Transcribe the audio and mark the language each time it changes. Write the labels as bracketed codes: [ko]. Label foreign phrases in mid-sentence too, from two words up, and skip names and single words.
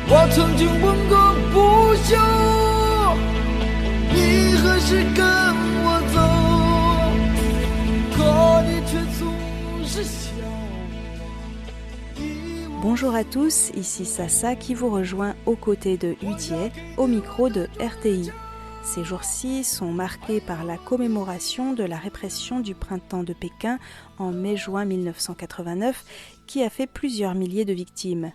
[zh] 曾经问个不休，你何时跟我走？可你却总是笑我。 [fr] Bonjour à tous, ici Sasa qui vous rejoint aux côtés de Udié, au micro de RTI. Ces jours-ci sont marqués par la commémoration de la répression du printemps de Pékin en mai-juin 1989 qui a fait plusieurs milliers de victimes.